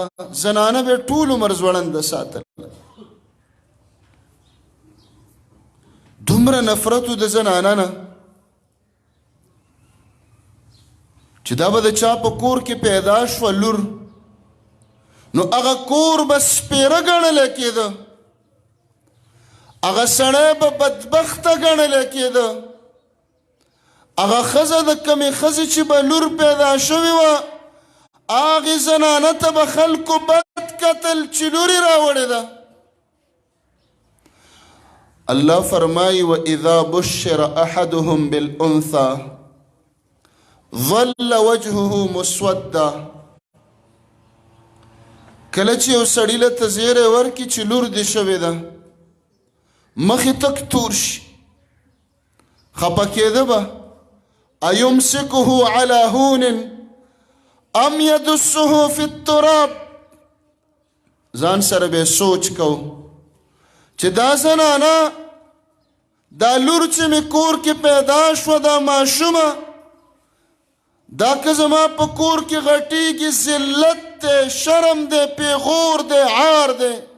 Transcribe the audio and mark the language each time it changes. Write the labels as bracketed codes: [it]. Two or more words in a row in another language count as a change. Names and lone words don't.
[ps] زنانه به ټول عمر ځوړنده ساتل. دومره نفرت د زنانه نه چې دا به د چا په کور کې پیدا شوه لور، نو هغه کور به سپېره ګڼلی کېده، هغه سړی به بدبخته ګڼلی کېده. هغه ښځه د کمې ښځې چې به لور پیدا شوې وه، هغې زنانه ته به خلکو بد کتل چې لور یې راوړې ده. الله فرمایي [ar] وَإِذَا بُشِّرَ أَحَدُهُم بِالْأُنثَى ظَلَّ وَجْهُهُ مُسْوَدًّا. [ps] کله چې یو سړي له ته زیری ورکړي چې لور دې شوې ده، مخې تک تور شي، خفه کېده به. [ar] أَيُمْسِكُهُ عَلَى هُونٍ أَمْ يَدُسُّهُ فِي التُّرَابِ. [ps] ځان سره به سوچ کو چې دا زنانه، دا لور چې مې کور کې پیدا شوه، دا ماشومه، دا که زما په کور کې غټېږي ذلت دی، شرم دی، پیغور دی، عار دی.